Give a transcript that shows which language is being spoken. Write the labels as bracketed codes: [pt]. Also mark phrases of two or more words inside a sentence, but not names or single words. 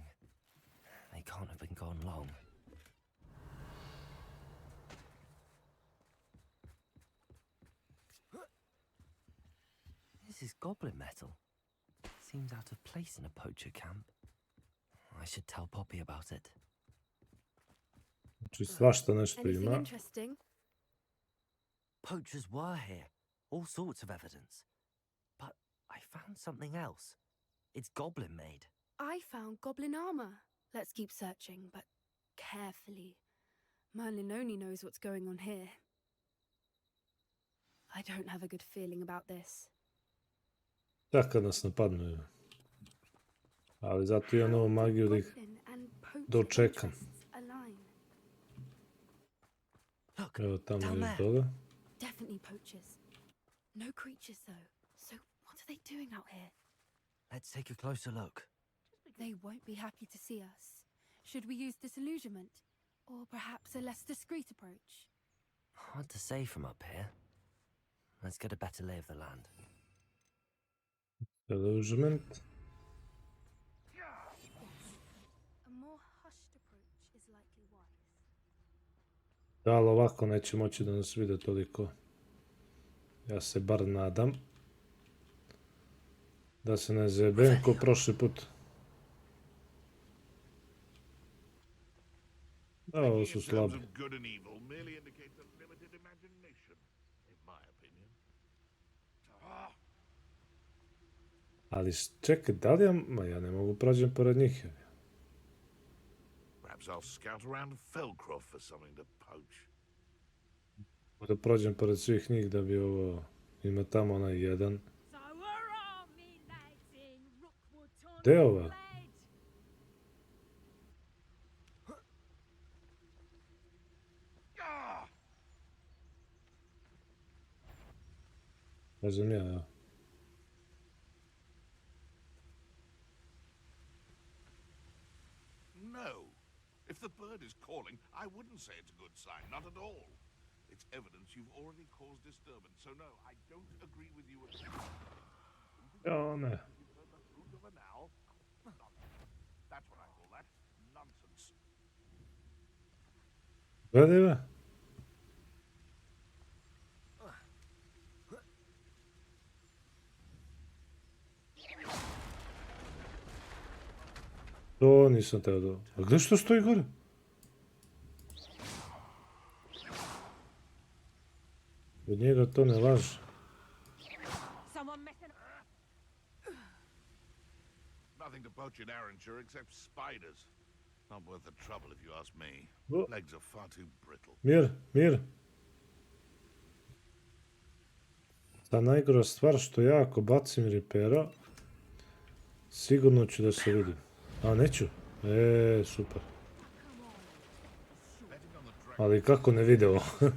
[en] They can't have been gone long. This is goblin metal. Seems out of place in a poacher camp. I should tell Poppy about it. [sr] Znači svašta nešto [en] Anything [sr] ima. [en] interesting? Poachers were here. All sorts of evidence. But I found something else. It's goblin made. I found goblin armor. Let's keep searching, but carefully. Merlin only knows what's going on here. I don't have a good feeling about this. [sr] Da kad nas napadnu. Ali zato ja novu magiju da ih [en] Goblin and poacher [sr] dočekam. [en] interests align. Look, [sr] Evo tamo [en] down [sr] je [en] there. [sr] toga. [en] Definitely poachers. No creatures though. So what are they doing out here? Let's take a closer look. They won't be happy to see us. Should we use disillusionment? Or perhaps a less discreet approach? Hard to say from up here. Let's get a better lay of the land. Illusionment. A more hushed approach is likely wise. [sr] Da, ali ovako neće moći da nas vide toliko. Ja se bar nadam. Da se ne zajebem ko prošli put. Da, ovo su slabi. [en] of good and evil merely indicates a limited imagination, in my opinion. [sr] Ali čekaj, da li ja... Ma ja ne mogu prođem pored njih. [en] Perhaps I'll scout around Felcroft for something to poach. [sr] Da prođem pored svih njih da bi ovo... Ima tamo onaj jedan. Gde je ova? Ne znam ja, evo. [en] No. If the bird is calling, I wouldn't say it's a good sign, not at all. It's evidence you've already caused disturbance, so no, I don't agree with you at all. [sr] Ja, ne. [en] You've heard the fruit of an owl? Nonsense. That's what I call that. Nonsense. [sr] Gledaj me. To nisam teo da... A gdje što stoji gore? Od njega to ne laže. [en] Nothing to poach in Arrancher except spiders. Not worth the trouble if you ask me. Oh. Legs are far too brittle. [sr] Mir, mir. Ta najgora stvar što ja ako bacim ripera, sigurno ću da se vidim. A neću? Super. Ali kako ne vide ovo?